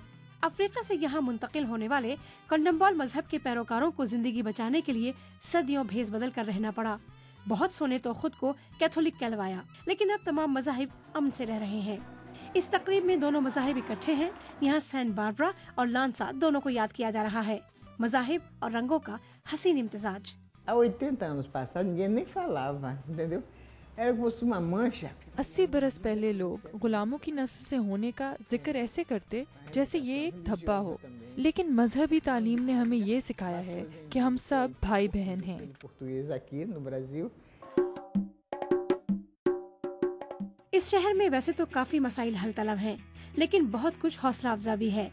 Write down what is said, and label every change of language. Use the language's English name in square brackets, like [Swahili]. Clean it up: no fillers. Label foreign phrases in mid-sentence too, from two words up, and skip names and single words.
[Urdu] افریقہ سے یہاں منتقل ہونے والے کنڈمبال مذہب کے پیروکاروں کو زندگی بچانے کے لیے صدیوں بھیس بدل کر رہنا پڑا. بہت سونے تو خود کو کیتھولک کہلوایا، لیکن اب تمام مذاہب امن سے رہ رہے ہیں. اس تقریب میں دونوں مذاہب اکٹھے ہیں۔ یہاں سینٹ باربرا اور لانسا دونوں کو یاد کیا جا رہا ہے. مذاہب اور رنگوں کا حسین امتزاج. [Portuguese] Há 80 anos passados ninguém nem falava, entendeu? Era como se uma mancha. [Urdu] 80 برس پہلے لوگ غلاموں کی نسل سے ہونے کا ذکر ایسے کرتے جیسے یہ ایک دھبہ ہو، لیکن مذہبی تعلیم نے ہمیں یہ سکھایا ہے کہ ہم سب بھائی بہن ہیں. [Portuguese] Português aqui no Brasil. [Urdu] اس شہر میں ویسے تو کافی مسائل حل طلب ہیں، لیکن بہت کچھ حوصلہ افزا بھی ہے.